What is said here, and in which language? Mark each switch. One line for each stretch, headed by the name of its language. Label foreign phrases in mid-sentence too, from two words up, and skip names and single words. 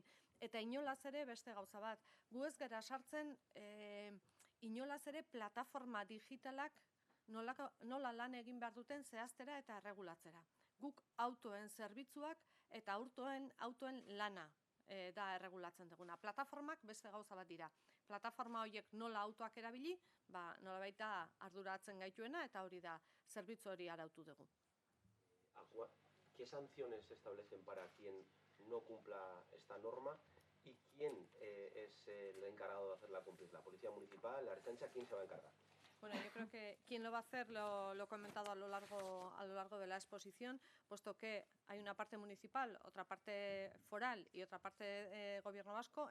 Basque: Eta inolaz ere beste gauza bat, gu ez gara sartzen inolaz ere plataforma digitalak nola lan egin behar duten zehaztera eta erregulatzera. Guk autoen zerbitzuak eta autoen lana da erregulatzen duguna. Plataformak beste gauza bat dira. Plataforma horiek nola autoak erabili, nola baita arduratzen gaituena, eta hori da zerbitzu hori arautu dugu.
Spanish: ¿Qué sanciones se establecen para quien no cumpla esta norma? ¿Y quién es el encargado de hacerla cumplir? ¿La Policía Municipal, la Ertzaintza? ¿Quién se va a encargar? Bueno, yo creo que quien lo va a hacer lo he comentado a lo largo de la exposición, puesto que hay una parte municipal, otra parte foral y otra parte gobierno vasco.